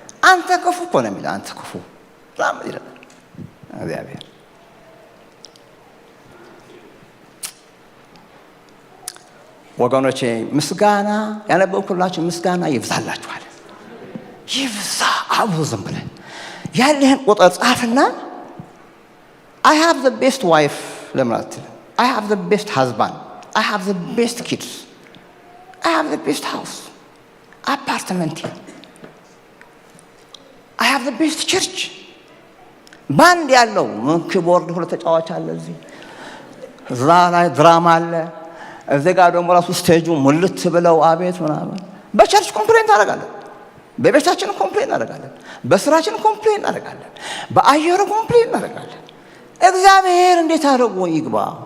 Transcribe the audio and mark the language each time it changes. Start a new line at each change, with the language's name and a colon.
Amharic: አንተ ክፉ እኮ ነው የሚለው። አንተ ክፉ ራም ይላል እግዚአብሔር። ወገኖቼ ምስጋና ያነበብኩላችሁ ምስጋና ይብዛላችኋል። ይብዛ አብሮ ዝም ብለን ያለህን ቁጥር ጻፍና
English: I have the best wife
Amharic: ለምን አትልም?
English: I have the best husband, I have the best kids, I have the best house, apartment, I have the best church.
Amharic: ባንድ ያለው ኪቦርድ ሁለት ተጫዋች አለ እዚህ፣ እዛ ላይ ድራማ አለ፣ እዚህ ጋር ደግሞ ራሱ ስቴጁ ሙልት ብለው አቤት ምናምን። በቸርች ኮምፕሌን ታደርጋለን፣ በቤታችን ኮምፕሌን እናደርጋለን፣ በስራችን ኮምፕሌን እናደርጋለን፣ በአየሩ ኮምፕሌን እናደርጋለን። እግዚአብሔር እንዴት አድርጎ ይግባ?